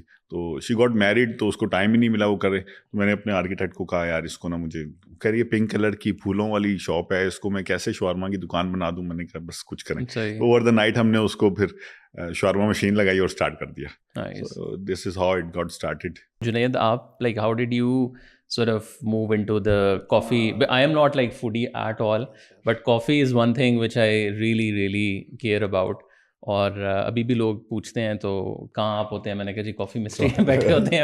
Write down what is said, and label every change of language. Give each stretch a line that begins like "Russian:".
Urdu: تو
English: she got married,
Urdu: تو اس کو ٹائم ہی نہیں ملا وہ کرے. تو میں نے اپنے آرکیٹیکٹ کو کہا یار اس کو نا مجھے, کہہ رہی ہے پنک کلر کی پھولوں والی شاپ ہے, اس کو میں کیسے شاورما کی دکان بنا دوں. میں نے کہا بس کچھ کریں.
English: over the night
Urdu: ہم نے اس کو پھر شاورما مشین لگائی اور اسٹارٹ کر دیا.
English: This is how it got started. Junaid, آپ like how did you sort of move into the coffee? I am not like foodie at all, but coffee is one thing which I really really care about.
Urdu: اور ابھی بھی لوگ پوچھتے ہیں تو کہاں آپ ہوتے ہیں, میں نے کہا جی کافی مسٹری میں بیٹھے ہوتے ہیں.